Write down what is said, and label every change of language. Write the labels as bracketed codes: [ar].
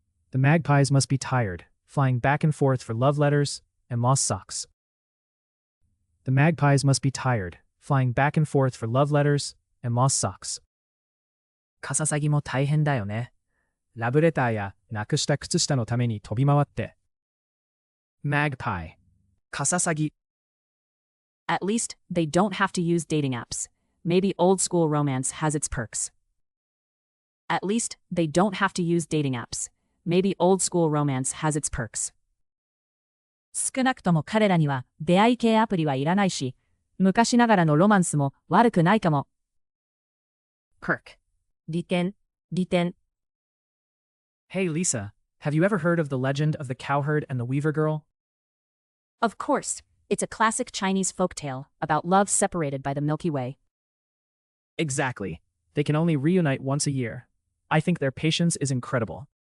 [en] The magpies must be tired, flying back and forth for love letters and moss socks. The magpies must be tired, flying back and forth for love letters and moss socks. [ja] カササギも大変だよね。ラブレターやなくした靴下のために飛び回って。 magpie カササギ。 [en] At least they don't have to use dating apps. Maybe old school romance has its perks. At least they don't have to use dating apps. Maybe old school romance has its perks. [ja] 少なくとも彼らには出会い系アプリはいらないし、昔ながらのロマンスも悪くないかも。 perk 利点。 [en] Hey Lisa, have you ever heard of the legend of the Cowherd and the Weaver Girl? Of course, it's a classic Chinese folktale about love separated by the Milky Way. Exactly. They can only reunite once a year. I think their patience is incredible.